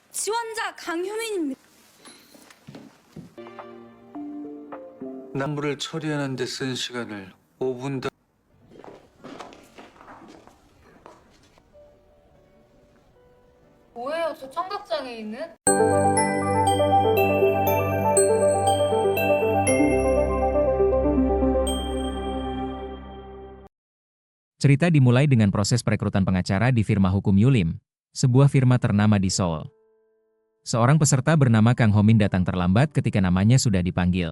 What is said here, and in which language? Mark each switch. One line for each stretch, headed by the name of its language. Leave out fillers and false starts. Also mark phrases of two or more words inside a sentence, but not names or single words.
Korean: 지원자 강효민입니다. 납부를 처리하는 데 쓴 시간을 5분 더 뭐예요, 저 청각장애인은?
Indonesian: Cerita dimulai dengan proses perekrutan pengacara di firma hukum Yulim, sebuah firma ternama di Seoul. Seorang peserta bernama Kang Homin datang terlambat ketika namanya sudah dipanggil.